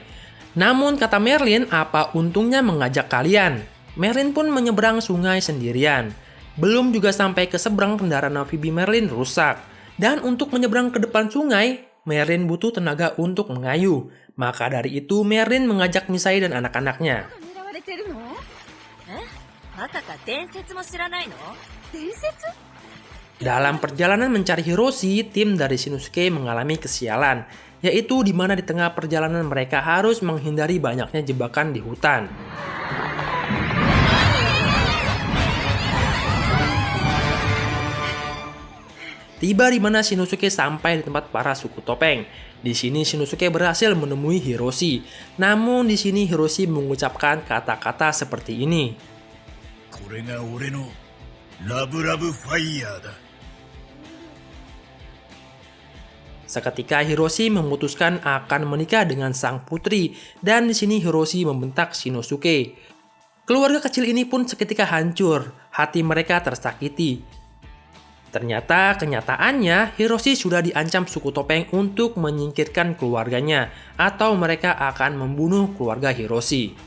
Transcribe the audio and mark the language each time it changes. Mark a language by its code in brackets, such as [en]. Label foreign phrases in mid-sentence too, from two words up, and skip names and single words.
[id] Namun kata Merlin, apa untungnya mengajak kalian? Merlin pun menyeberang sungai sendirian. Belum juga sampai ke seberang, kendaraan amfibi Merlin rusak. Dan untuk menyeberang ke depan sungai, Merlin butuh tenaga untuk mengayuh. Maka dari itu Merlin mengajak Misae dan anak-anaknya. [ja] 狙われてるの？え？まさか伝説も知らないの？伝説？ [id] Dalam perjalanan mencari Hiroshi, tim dari Shinosuke mengalami kesialan, yaitu di mana di tengah perjalanan mereka harus menghindari banyaknya jebakan di hutan. Tiba di mana Shinosuke sampai di tempat para suku topeng. Di sini Shinosuke berhasil menemui Hiroshi. Namun di sini Hiroshi mengucapkan kata-kata seperti ini. [ja] これが俺のラブラブファイヤーだ。 [id] Seketika Hiroshi memutuskan akan menikah dengan sang putri dan di sini Hiroshi membentak Shinosuke. Keluarga kecil ini pun seketika hancur, hati mereka tersakiti. Ternyata kenyataannya Hiroshi sudah diancam suku topeng untuk menyingkirkan keluarganya atau mereka akan membunuh keluarga Hiroshi.